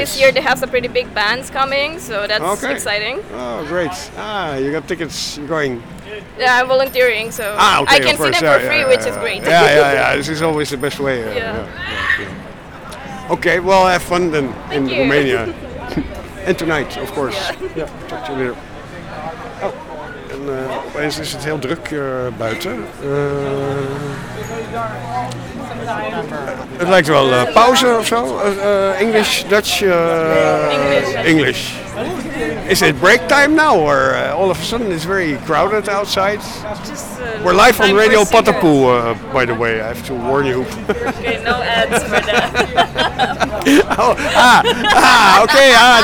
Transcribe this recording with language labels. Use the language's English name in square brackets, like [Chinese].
[English] this year they have some pretty big bands coming, so that's exciting. Oh, great. Ah, you got tickets going. Yeah, I'm volunteering, so I can see them for free, which is great. Yeah. This is always the best way. Okay, well, have fun then in Romania. And tonight, of course. Yeah. Talk to you later. Oh, and [Dutch] opeens is het heel druk buiten. Het lijkt wel pauze of zo. [English] English, Dutch, English. Is it break time now, or all of a sudden it's very crowded outside? We're live on Radio Patapu, by the way, I have to warn you. Okay, no ads for that.